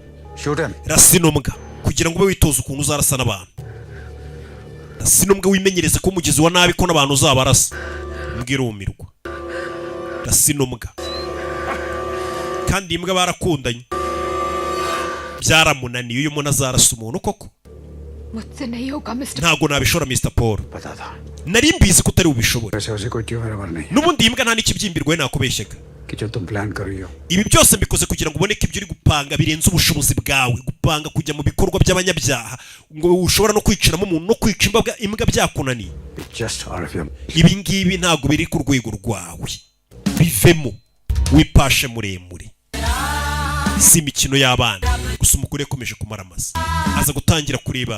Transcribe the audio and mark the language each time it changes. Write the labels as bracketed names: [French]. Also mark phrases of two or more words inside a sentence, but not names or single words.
[Kinyarwanda] rasi n'umbwa kugira ngo ube witoza ukuntu uzarasa n'abantu. rasi n'umbwa wimenyereze ko umugizi wa nabi ko n'abantu uzabarasa. mbwira umirwa rasi n'umbwa kandi imbwa barakundanye byaramunaniye uyu muntu azarasa umuntu koko [Hindi] मुझसे नहीं होगा मिस्टर [Kinyarwanda] ntago nabishora Mr Paul [Hindi] पता था [Kinyarwanda] nari mbizi ko utari ubishobora [Hindi] वैसे उसे कोई ट्यूमर वगैरह नहीं [Kinyarwanda] n'ubundi imbwa nta n'ikibyimbirwe nakubeshyaga [Hindi] कि जो तुम प्लान कर रही हो [Kinyarwanda] ibi byose mbikoze kugira ngo uboneke ibyo uri gupanga birenze ubushobozi bwawe gupanga kujya mu bikorwa by'abanyabyaha ngo ushobora no kwiciramo umuntu no kwica imbwa byakunaniye ibi ngibi ntago biri ku rwego rwawe bivemo wipashe muremure si imikino y'abana gusa umugore yakomeje kumara amazi aza gutangira kureba